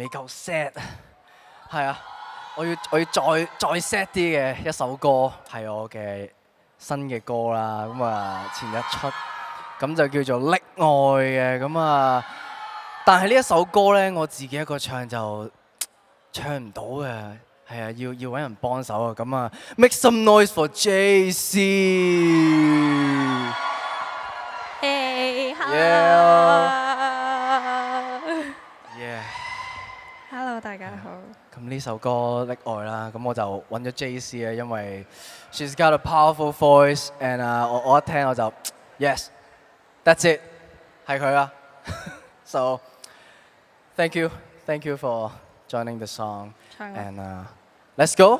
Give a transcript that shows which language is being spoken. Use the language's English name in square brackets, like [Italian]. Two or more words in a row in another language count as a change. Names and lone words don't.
[Cantonese] 夠 sad，係啊，我要再 sad 啲嘅一首歌，係我嘅新嘅歌啦，咁啊前日出，咁就叫做《溺愛》嘅，咁啊，但係呢一首歌咧，我自己一個唱就唱唔到嘅，係啊，要揾人幫手啊，咁啊 ， [English] make some noise [Cantonese] for JC。 [English] Hey, hello. Yeah. Hello， [Cantonese] 大家好。咁呢首歌《溺愛》啦，咁我就揾咗 JC 啊，因為 [English] she's got a powerful voice and [Cantonese] 我一聽我就 [English] yes，that's it， [Cantonese] 係佢啦。 [English] So thank you for joining the song and let's go.